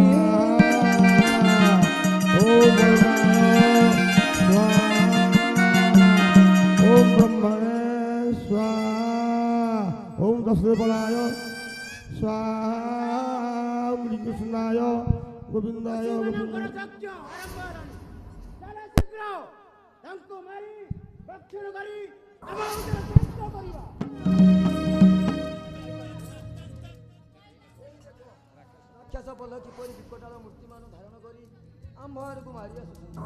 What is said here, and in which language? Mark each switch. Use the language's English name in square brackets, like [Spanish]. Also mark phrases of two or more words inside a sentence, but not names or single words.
[Sanskrit] ओम ब्रह्मणे स्वाहा ओम दशदेवलाय स्वाहा ओम कृष्णाय गोविंदाय [Odia] ପଶୁମାନଙ୍କର ଯଜ୍ଞ ଆରମ୍ଭ ହେଲାଣି। ଚାଲ ଶୀଘ୍ର ତାଙ୍କୁ ମାରି ଭକ୍ଷଣ କରି ଆମ ଭିତରେ ଶାନ୍ତ କରିବା। ରାକ୍ଷସ ପଲ କିପରି ବିକଟାଳ ମୂର୍ତ୍ତିମାନ ଧାରଣ କରି ଆମ୍ଭ ଆଡ଼କୁ ମାରି ଆସୁଛନ୍ତି।